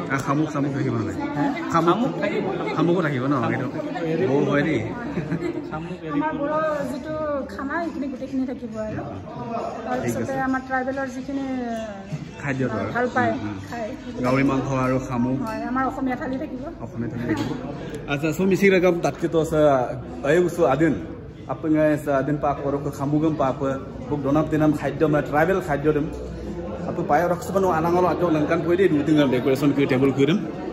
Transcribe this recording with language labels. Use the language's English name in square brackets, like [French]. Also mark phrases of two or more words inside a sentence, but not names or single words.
[Assamese] শামুক থাকিব শামুকো থাকিব ন হয় দেই যিটো খানা এইখিনি গোটেইখিনি থাকিব আৰু তাৰপিছতে আমাৰ ট্ৰাইবেলৰ যিখিনি খাদ্য ভাল পায় খাই গাহৰি মাংস আৰু শামুক হয় আমাৰ অসমীয়া থালি থাকিব [Mising] আচ্ছা so misi ragam tatketo sa ayu so adin apnga sa adin pa korok khamugam pa buk donap dinam khaidyo ma tribal khaidyo dem apu payo raksbano anangolo ajo langkan poide du tingal decoration ku table ku dem